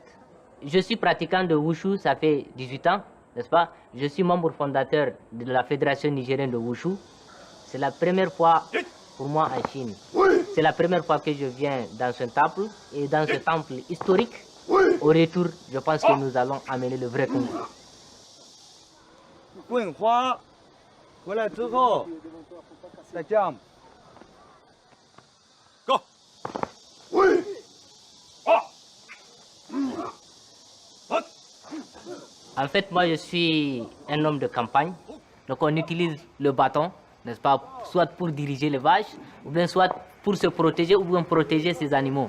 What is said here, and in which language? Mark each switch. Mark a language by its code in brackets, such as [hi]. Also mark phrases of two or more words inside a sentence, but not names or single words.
[fr] Je suis pratiquant de Wushu, ça fait 18 ans, n'est-ce pas? Je suis membre fondateur de la Fédération nigérienne de Wushu. C'est la première fois pour moi en Chine. C'est la première fois que je viens dans ce temple. Et dans ce temple historique, au retour, je pense que nous allons amener le vrai Kung Fu. [zh] 棍花回来之后再 jump。Go。 [fr] En fait, moi, je suis un homme de campagne. Donc, on utilise le bâton, n'est-ce pas, soit pour diriger les vaches, ou bien soit pour se protéger, ou bien protéger ses animaux.